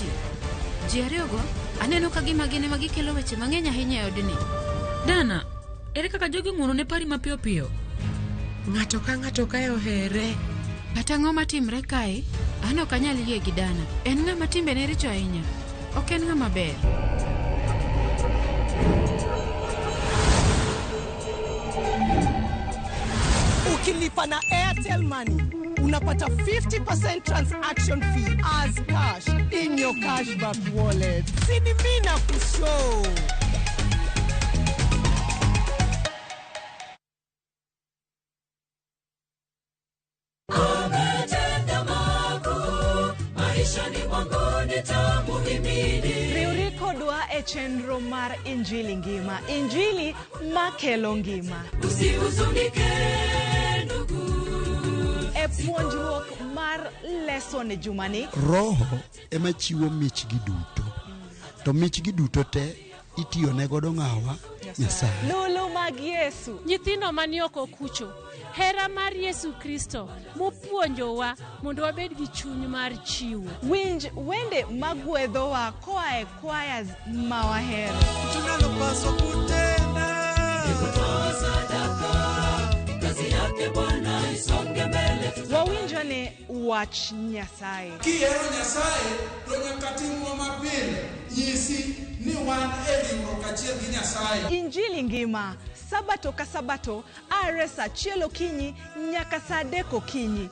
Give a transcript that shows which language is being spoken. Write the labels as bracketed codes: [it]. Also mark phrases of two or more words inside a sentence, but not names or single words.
[luo] Ji ariyogo aneno ka gima gine ma gikelo weche mang'eny ahinya e odni. Dana, ere kaka jogi ng'uono ne pari mapiyo piyo? Ng'ato ka ng'ato kae ohere. Kata ang'o matimre kae, an ok anyal yie gi Dana. En ng'ama timbene richo ahinya. Ok en ng'ama ber. [sw] Ukilipa na Airtel Money, unapata 50% [en] transaction fee as cash in your cashback wallet. [sw] Sini mina kushow. [luo] Riuriko dwa e chenro mar Injili ngima. Injili makelo ngima. [sw] Usihuzunike ndugu. [luo] E puonjruok mar lesson jumani. Roho ema chiwo michgi duto. To michgi duto te itiyo ne godo ng'awa Nyasaye. Lulu mag Yesu. Nyithindo mani oko kucho. Hera mar Yesu Kristo mopuonjowa mondo wabed gi chuny mar chiwo. Winj wende magwedhowa koa e choirs ma wahero. [sw] Tunalopaswa kutenda kutoa sadaka, kazi yake Bwana isonge mbele. [luo] Wawinjane wach Nyasaye. Kihero Nyasaye to nyaka timwa mapile. Nyisi ni wan e ringruok achiel gi Nyasaye. Injili ngima. Sabato ka sabato, are saa 1 okinyi nyaka saa 3 okinyi.